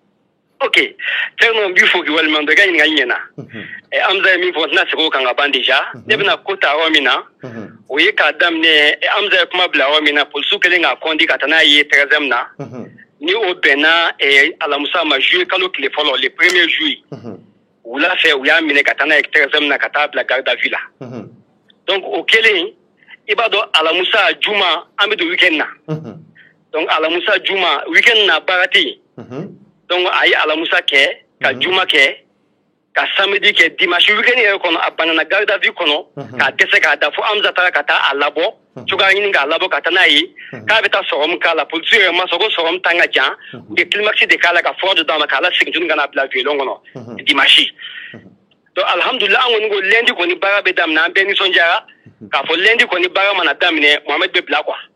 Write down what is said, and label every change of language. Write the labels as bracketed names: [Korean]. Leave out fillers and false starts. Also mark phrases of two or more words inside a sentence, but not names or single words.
[Bambara] ok Thioro n b'i fo k'i waleɲuman dɔn i ka ɲininkali ɲɛna Hamza ye min fɔ n tɛna segin o kan ka ban déjà ne bɛna ko ta yɔrɔ min na o ye k'a daminɛ Hamza ye kuma bila yɔrɔ min na polisiw kɛlen k'a kɔnti ka taa n'a ye 13e na ni o bɛnna alamusa ma juillet kalo tile fɔlɔ [French] le premier juillet [Bambara] wula fɛ u y'a minɛ ka taa n'a ye 13e na ka taa bila [French] garde à vue [Bambara] la donc o kɛlen i b'a dɔn alamusa juma an bɛ don weekend na donc alamusa juma weekend na baara tɛ yen donc a ye alamusa kɛ ka juma kɛ ka samedi kɛ dimanche weekend yɛrɛ kɔnɔ a banana [French] garde à vue [Bambara] kɔnɔ k'a dɛsɛ k'a da fo Hamza taara ka taa a labɔ cogoya ɲini k'a labɔ ka taa n'a ye k'a bɛ taa sɔrɔmu k'a la polisiw yɛrɛ ma sɔn ko sɔrɔmu tan ka jan u ye climax de k'a la ka fura dɔ d'a ma k'a lasegin tuguni ka n'a bila violon kɔnɔ dimanche donc alhamdulillah an kɔni ko lundi kɔni baara bɛ daminɛ an bɛɛ nisɔndiyara k'a fɔ lundi kɔni baara mana daminɛ Mohamed bɛ bila quoi